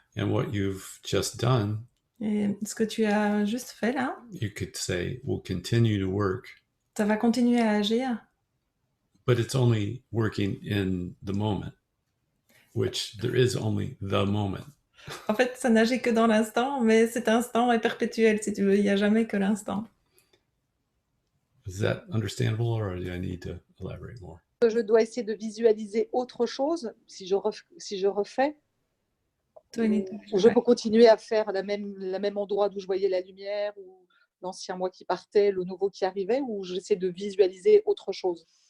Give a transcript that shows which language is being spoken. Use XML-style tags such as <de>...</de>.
<en>And what you've just done,</en> <fr>Et ce que tu as juste fait là,</fr> <en>you could say, will continue to work,</en> <fr>ça va continuer à agir,</fr> <en>but it's only working in the moment, which there is only the moment.</en> <fr>En fait, ça n'agit que dans l'instant, mais cet instant est perpétuel, si tu veux. Il n'y a jamais que l'instant.</fr> <en>Is that understandable, or do I need to elaborate more?</en> <fr>Je dois essayer de visualiser autre chose si je refais. Ou je peux continuer à faire la même endroit d'où je voyais la lumière, ou l'ancien moi qui partait, le nouveau qui arrivait, ou j'essaie de visualiser autre chose.</fr>